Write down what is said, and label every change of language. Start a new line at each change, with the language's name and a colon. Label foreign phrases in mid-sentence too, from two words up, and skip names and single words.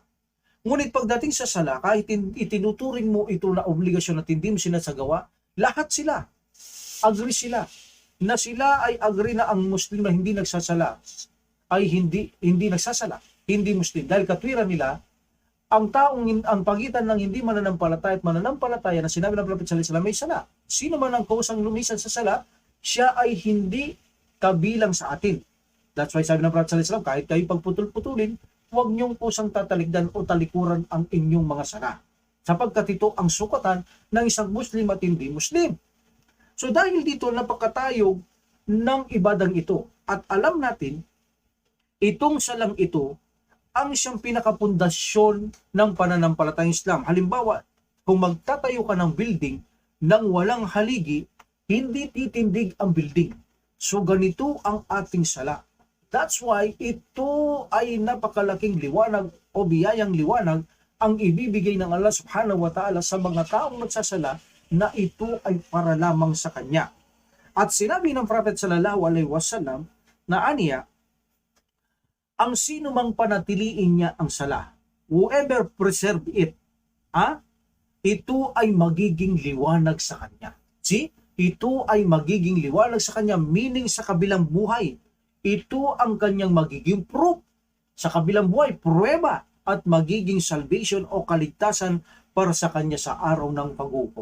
Filipino: Ngunit pagdating sa sala, kahit itinuturing mo ito na obligasyon at hindi mo sinasagawa, lahat sila, agree sila, na sila ay agree na ang Muslim na hindi nagsasala ay hindi nagsasala, hindi Muslim. Dahil katwiran nila, ang pagitan ng hindi mananampalataya at mananampalataya na sinabi ng Prophet
Arabic: صلى الله عليه وسلم
Filipino: may sala. Sino man ang kusang lumisan sa sala, siya ay hindi kabilang sa atin.
English: That's why
Filipino: sabi ng Prophet
Arabic: صلى الله عليه وسلم,
Filipino: kahit kayo pagputol-putulin, huwag niyong kusang tatalikdan o talikuran ang inyong mga sala. Sapagkat ito ang sukatan ng isang Muslim at hindi Muslim. So dahil dito, napakatayog ng ibadang ito. At alam natin, itong salang ito, ang siyang pinakapundasyon ng pananampalatayang Islam. Halimbawa, kung magtatayo ka ng building nang walang haligi, hindi titindig ang building. So ganito ang ating sala.
English: That's why
Filipino: ito ay napakalaking liwanag o biyayang liwanag ang ibibigay ng Allah
Arabic: سبحانه وتعالى
Filipino: sa mga taong nagsasala na ito ay para lamang sa Kanya. At sinabi ng Prophet
Arabic: صلى الله عليه وسلم
Filipino: na aniya, ang sino mang panatiliin niya ang sala,
English: whoever preserve it,
Filipino: ito ay magiging liwanag sa kanya. See? ito ay magiging liwanag sa kanya, meaning sa kabilang buhay. Ito ang kanyang magiging proof sa kabilang buhay, pruweba at magiging salvation o kaligtasan para sa kanya sa araw ng paghukom.